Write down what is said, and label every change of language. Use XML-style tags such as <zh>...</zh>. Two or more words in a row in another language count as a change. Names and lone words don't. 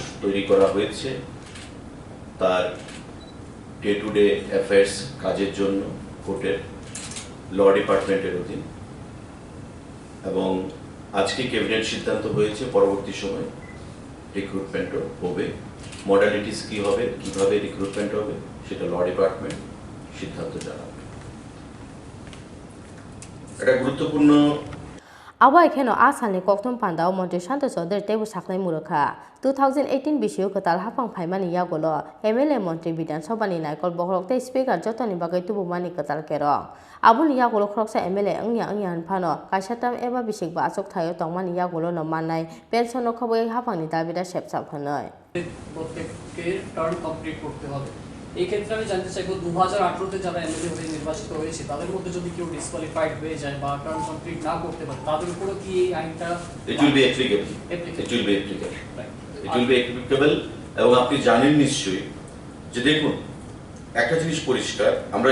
<bn>তৈরি করা হয়েছে তার</bn> <en>day to day affairs</en> <bn>কাজের জন্য কোর্টের</bn> <en>law department</en> <bn>অধীন এবং আজকে ক্যাবিনেট সিদ্ধান্ত হয়েছে পরবর্তী সময় রিক্রুটমেন্টও হবে মডালিটিস কি হবে কিভাবে রিক্রুটমেন্ট হবে সেটা</bn> <en>law department</en> <bn>সিদ্ধান্ত জানাবে এটা গুরুত্বপূর্ণ</bn> <trp>Awa ekheno asalni koktum pandao Montri Shanto Chaudhary tebu saklai murkha 2018 bisio katal hapang phaimani yagolo MLA Montri Bidhan Sabha ni naikol bohrokte speaker jotoni bagai tubu mani katal kerong abuni yagolo khoroksa MLA angya hanphano kaisatam eba bisikba achok thayo tongmani yagolo no manai pension khoboi hapangni dabida sepsap hanoi</trp> <bn>প্রত্যেককে</bn> <en>term complete</en> <bn>করতে হবে এই ক্ষেত্রে আমি জানতে চাইবো 2018 তে যারা এমএলএ হয়ে নির্বাচিত হয়েছে তাদের মধ্যে যদি কেউ ডিসকোয়ালিফাইড হয়ে যায় বা</bn> <en>term complete</en> <bn>না করতে পারে তাদের উপর কি এই আইনটা</bn> <en>it will be applicable</en> <bn>এবং আপনি জানেন নিশ্চয়ই যে দেখুন একটা জিনিস পরিষ্কার আমরা</bn>